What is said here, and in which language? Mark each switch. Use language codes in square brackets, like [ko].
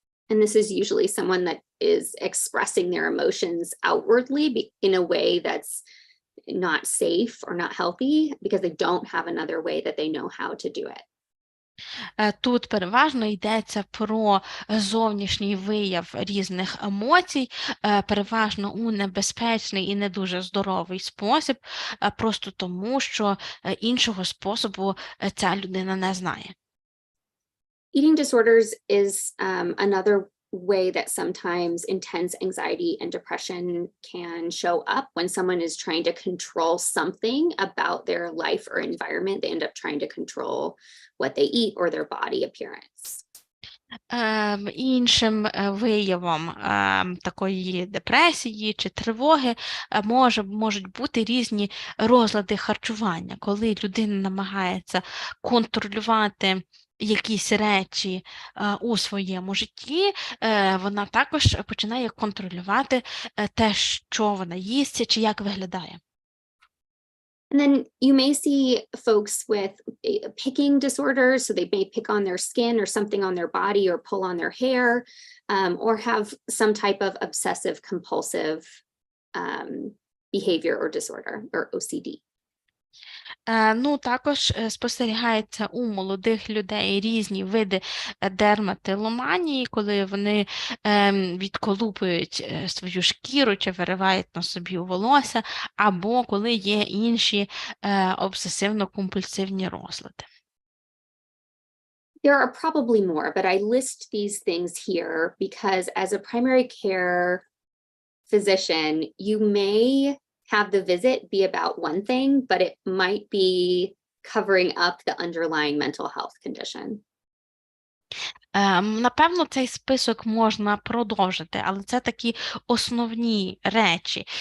[en] And this is usually someone that is expressing their emotions outwardly in a way that's not safe or not healthy because they don't have another way that they know how to do it. [uk] Тут переважно йдеться про зовнішній вияв різних емоцій, переважно у небезпечний і не дуже здоровий спосіб, просто тому, що іншого способу ця людина не знає. [en] Eating disorders is another way that sometimes intense anxiety and depression can show up when someone is trying to control something about their life or environment. They end up trying to control what they eat or their body appearance. [uk] Іншим виявом такої депресії чи тривоги можуть бути різні розлади харчування, коли людина намагається контролювати якісь речі у своєму житті, вона також починає контролювати те, що вона їсть, чи як виглядає. [en] And then you may see folks with picking disorders, so they may pick on their skin or something on their body or pull on their hair, or have some type of obsessive compulsive behavior or disorder or OCD. [uk] Ну, також спостерігається у молодих людей різні види дерматиломанії, коли вони відколупують свою шкіру чи виривають на собі волосся, або коли є інші обсесивно-компульсивні розлади. [en] There are probably more, but I list these things here because as a primary care physician, you may have the visit be about one thing, but it might be covering up the underlying mental health condition. [uk] Напевно, цей список можна продовжити, але це такі основні речі.